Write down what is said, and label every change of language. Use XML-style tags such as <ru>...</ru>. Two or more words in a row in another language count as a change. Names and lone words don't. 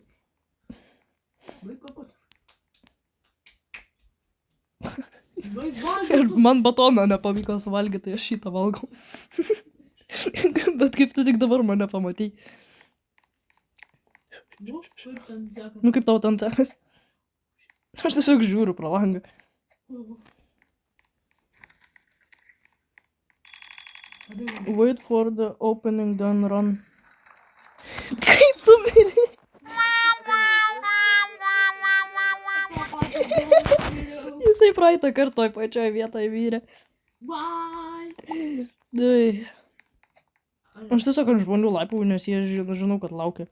<lt>Baig kakot. Baig valgyti. Ir man batoną nepavyko suvalgyti, aš šitą valgau. Bet kaip tu tik dabar mane pamatei. Nu, kaip ten sekas. Nu kaip tau ten sekas? Aš tiesiog žiūriu pro langą.</lt> <en>Wait for the opening, then run.</en> <lt>Kaip tu mirė? Jisai praeitą kartą toj pačioj vietoje vyrė. Bye. Dai. Aš tiesiog ant žmonių laipau, nes jie žinau, kad laukia.</lt>